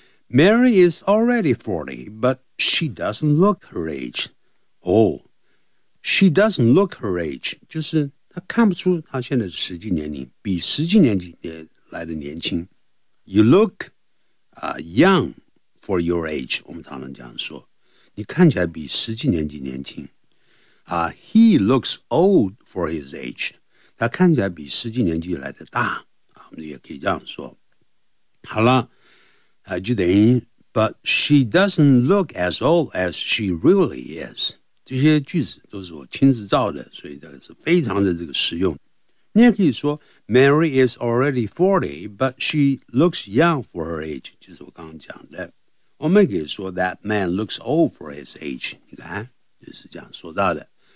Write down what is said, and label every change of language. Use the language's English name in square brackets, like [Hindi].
[English] Mary is already 40, but she doesn't look her age. Oh, she doesn't look her age. [Chinese] 就是她看不出她现在是实际年龄，比实际年纪来的年轻。 [English] You look, young for your age. [Chinese] 我们常常这样说，你看起来比实际年纪年轻。 [English] He looks old for his age. [Chinese] 他看起来比实际年纪来的大。我们也可以这样说。好了。就等于 [English] but she doesn't look as old as she really is. [Chinese] 这些句子都是我亲自造的，所以这个是非常的这个实用。你也可以说 [English] Mary is already 40, but she looks young for her age, [Chinese] 就是我刚刚讲的。我们可以说 [English] that man looks old for his age, [Chinese] 你看就是这样说到的。